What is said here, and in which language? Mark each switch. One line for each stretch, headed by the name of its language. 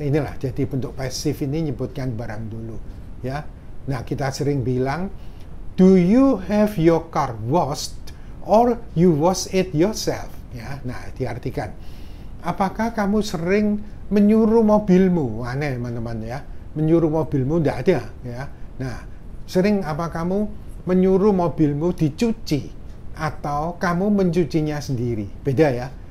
Indonesian: Inilah jadi bentuk pasif ini menyebutkan barang dulu ya. Nah, kita sering bilang,
English: do you have your car washed or you wash it yourself ya.
Indonesian: Nah, diartikan, apakah kamu sering menyuruh mobilmu? Aneh teman-teman ya, menyuruh mobilmu tidak ada ya. Nah, sering apa kamu menyuruh mobilmu dicuci atau kamu mencucinya sendiri? Beda ya.